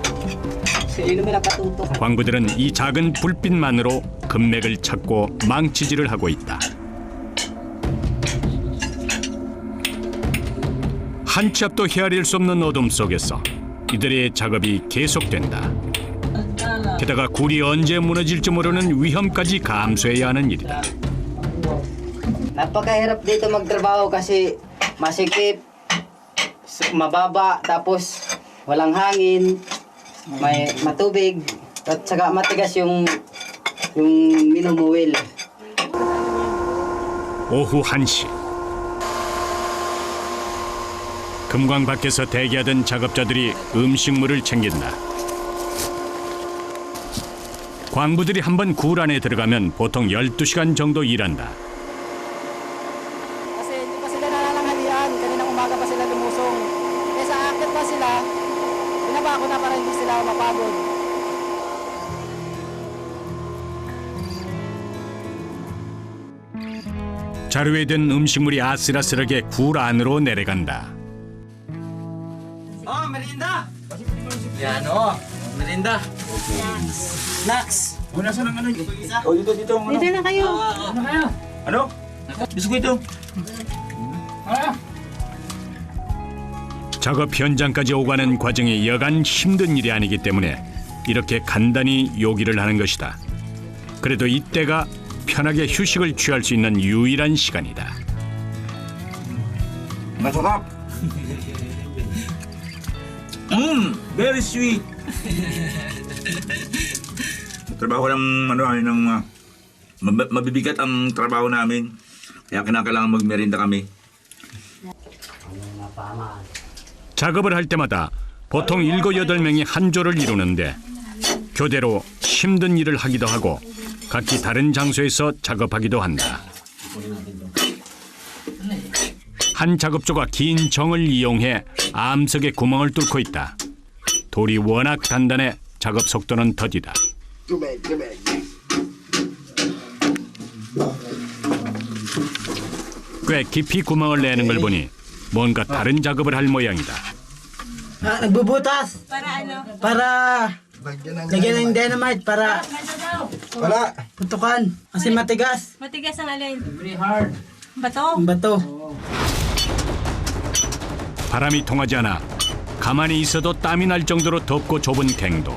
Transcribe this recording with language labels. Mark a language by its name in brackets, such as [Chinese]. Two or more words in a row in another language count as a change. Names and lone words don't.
[Korean] 광부들은 이 작은 불빛만으로 금맥을 찾고 망치질을 하고 있다. 한 치 앞도 헤아릴 수 없는 어둠 속에서 이들의 작업이 계속된다. 게다가 굴이 언제 무너질지 모르는 위험까지 감수해야 하는 일이다. [Filipino] Napakahirap dito magtrabaho kasi masikip, mababa, tapos walang hangin, may matubig, at saka matigas yung minumuwil. [Korean] 오후 1시. 금광 밖에서 대기하던 작업자들이 음식물을 챙긴다. 광부들이 한번 굴 안에 들어가면 보통 12시간 정도 일한다. [Filipino] Kasi hindi pa sila nalalanghalian, kaninang umaga pa sila lumusong. Kaya sa akit pa sila, binaba ko na para hindi sila mapagod. [Korean] 자루에 든 음식물이 아슬아슬하게 굴 안으로 내려간다. [Filipino] Oh, merienda. Yan, oh. Merienda. Snacks. Oh, nasa ng ano yun? Oh, dito. Ano? Dito na kayo. Ano? Biskuito. [Korean] 작업 현장까지 오가는 과정이 여간 힘든 일이 아니기 때문에 이렇게 간단히 요기를 하는 것이다. 그래도 이때가 편하게 휴식을 취할 수 있는 유일한 시간이다. [Filipino] Masarap. [English] Very sweet. [Filipino] Trabaho ng mabibigat ang trabaho namin. Kaya kinakailangan magmerienda kami. [Korean] 작업을 할 때마다 보통 7-8명이 한 조를 이루는데 교대로 힘든 일을 하기도 하고 각기 다른 장소에서 작업하기도 한다. 한 작업조가 긴 정을 이용해 암석에 구멍을 뚫고 있다. 돌이 워낙 단단해 작업 속도는 더디다. 꽤 깊이 구멍을 내는 걸 보니 뭔가 다른 작업을 할 모양이다. [Filipino] Nagbubutas. Para ano? Para lagyan ng dynamite para Wala. putukan. Kasi matigas. Matigas ang alin. [English] Very hard. [Filipino] Bato. Ang bato. [Korean] 바람이 통하지 않아 가만히 있어도 땀이 날 정도로 덥고 좁은 갱도.